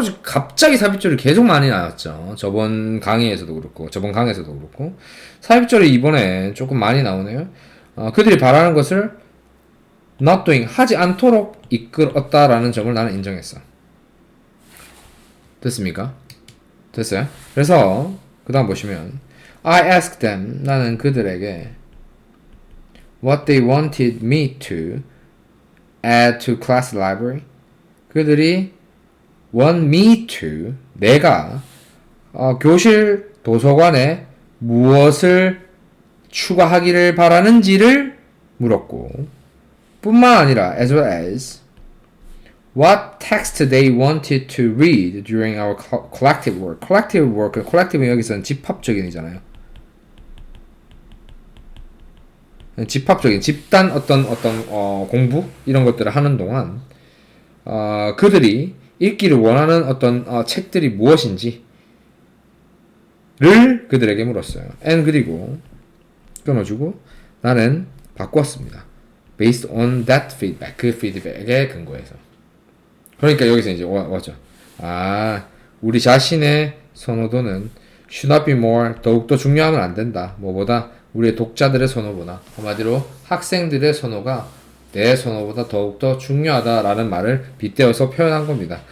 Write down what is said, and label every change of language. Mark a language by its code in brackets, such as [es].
[ko] 갑자기 삽입절이 계속 많이 나왔죠. 저번 강의에서도 그렇고, 저번 강의에서도 그렇고. 삽입절이 이번에 조금 많이 나오네요. 그들이 바라는 것을 [en] not doing, [ko] 하지 않도록 이끌었다라는 점을 나는 인정했어. 됐습니까? 됐어요? [en] 그래서, 그 다음 보시면, I asked them, [ko] 나는 그들에게 [en] what they wanted me to add to class library. [ko] 그들이 [en] want me to, [ko] 내가 교실 도서관에 무엇을 추가하기를 바라는지를 물었고, 뿐만 아니라 [en] as well as what text they wanted to read during our collective work. [ko] collective work, collective는 여기서는 집합적인이잖아요. 집합적인 집단 어떤 공부 이런 것들을 하는 동안 그들이 읽기를 원하는 어떤 책들이 무엇인지를 그들에게 물었어요. and 그리고 끊어주고 나는 바꾸었습니다. [en] based on that feedback, [ko] 그 피드백에 근거해서. 그러니까 여기서 이제 왔죠. 우리 자신의 선호도는 [en] should not be more, [ko] 더욱더 중요하면 안 된다. 뭐보다 우리의 독자들의 선호보다, 한마디로 학생들의 선호가 내 선호보다 더욱더 중요하다라는 말을 빗대어서 표현한 겁니다.